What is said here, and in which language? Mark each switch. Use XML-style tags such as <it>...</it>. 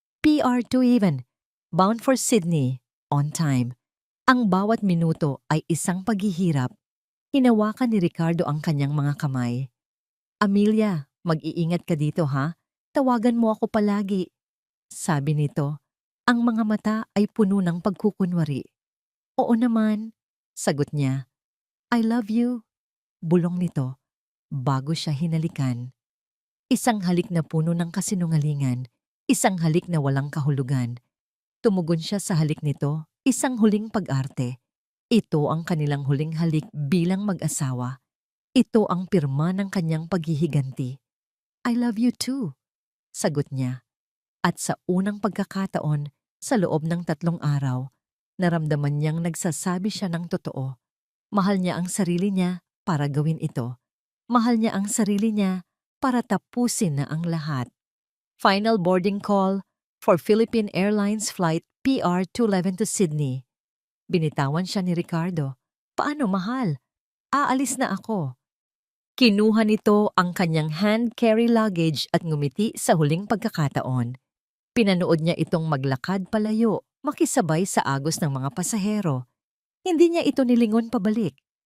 <en>PR2 bound for Sydney, on time.</en> <tl>Ang bawat minuto ay isang paghihirap. Hinawakan ni Ricardo ang kanyang mga kamay. Amelia, mag-iingat ka dito ha? Tawagan mo ako palagi. Sabi nito, ang mga mata ay puno ng pagkukunwari. Oo naman, sagot niya.</tl> <en>I love you.</en> <tl>Bulong nito, bago siya hinalikan. Isang halik na puno ng kasinungalingan, isang halik na walang kahulugan. Tumugon siya sa halik nito, isang huling pag-arte. Ito ang kanilang huling halik bilang mag-asawa. Ito ang pirma ng kanyang paghihiganti.</tl> <en>I love you too,</en> <tl>sagot niya. At sa unang pagkakataon, sa loob ng 3 araw, naramdaman niyang nagsasabi siya ng totoo. Mahal niya ang sarili niya para gawin ito. Mahal niya ang sarili niya para tapusin na ang lahat.</tl> <en>Final boarding call for Philippine Airlines Flight PR211 to Sydney.</en> <tl>Binitawan siya ni Ricardo. Paano, mahal? Aalis na ako. Kinuha nito ang kanyang hand-carry luggage at ngumiti sa huling pagkakataon. Pinanood niya itong maglakad palayo makisabay sa agos ng mga pasahero. Hindi niya ito nilingon pabalik.</tl>